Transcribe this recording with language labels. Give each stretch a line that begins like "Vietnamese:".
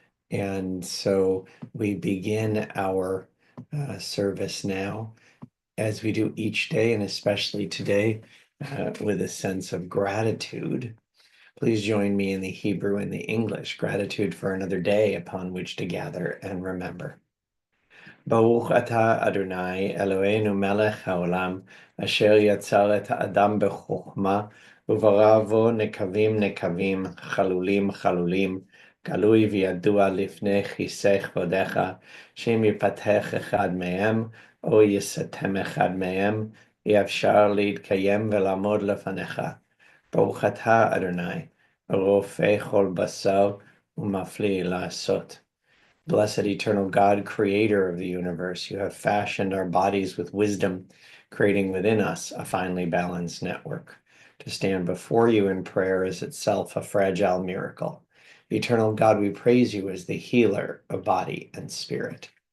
English: And so we begin our service now, as we do each day, and especially today, with a sense of gratitude. Please join me in the Hebrew and the English. Gratitude for another day upon which to gather and remember.
Hebrew: ברוך אתה אדוני אלוהינו מלך העולם אשר יצר את האדם בחוכמה וברא בו נקבים נקבים חלולים חלולים גלוי וידוע לפני כיסא כבודך שאם יפתח אחד מהם או יסתם אחד מהם אי אפשר להתקיים ולעמוד לפניך. ברוך אתה אדוני רופא כל בשר ומפליא לעשות.
English: Blessed eternal God, creator of the universe, you have fashioned our bodies with wisdom, creating within us a finely balanced network. To stand before you in prayer is itself a fragile miracle. Eternal God, we praise you as the healer of body and spirit.